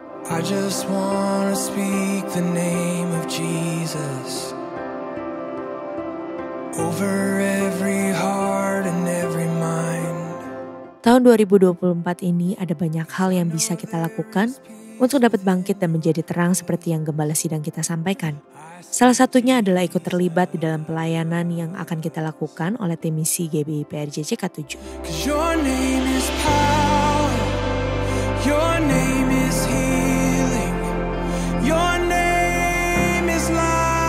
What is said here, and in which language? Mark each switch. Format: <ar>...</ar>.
<en>I just wanna speak the name of Jesus over every heart and every mind.</en> <id>Tahun 2024 ini ada banyak hal yang bisa kita lakukan untuk dapat bangkit dan menjadi terang seperti yang Gembala Sidang kita sampaikan. Salah satunya adalah ikut terlibat di dalam pelayanan yang akan kita lakukan oleh tim misi GBI PRJ CK7.</id> <en>'Cause your name is power, your name is healing, your name is life.</en>